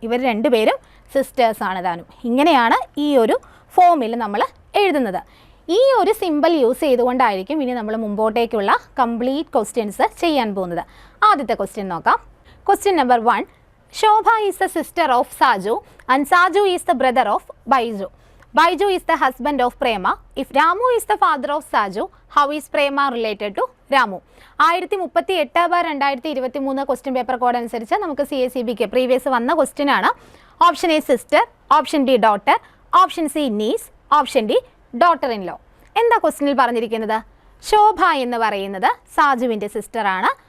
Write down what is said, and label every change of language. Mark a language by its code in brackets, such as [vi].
[ml] ഇവർ രണ്ടുപേരും സിസ്റ്റേഴ്സാണ് താനും. ഇങ്ങനെയാണ് ഈ ഒരു ഫോമിൽ നമ്മൾ എഴുതുന്നത്. ഈ ഒരു സിമ്പിൾ യൂസ് ചെയ്തുകൊണ്ടായിരിക്കും ഇനി നമ്മൾ മുമ്പോട്ടേക്കുള്ള കംപ്ലീറ്റ് ക്വസ്റ്റ്യൻസ് ചെയ്യാൻ പോകുന്നത്. ആദ്യത്തെ ക്വസ്റ്റ്യൻ നോക്കാം. [en] Question number 1, Shobha is the sister of Saju and Saju is the brother of Baiju. Baiju is the husband of Prema. If Ramu is the father of Saju, how is Prema related to Ramu? [ml] 1038/2023 question paper code അനുസരിച്ച് നമുക്ക് CSEBക്ക് previous വന്ന question ആണ്. [en] Option A sister, option D daughter, option C niece, option D daughter in law. [ml] എന്താ ക്വസ്റ്റ്യനിൽ പറഞ്ഞിരിക്കുന്നത്, ശോഭ എന്ന് പറയുന്നത് സാജുവിൻ്റെ സിസ്റ്ററാണ്.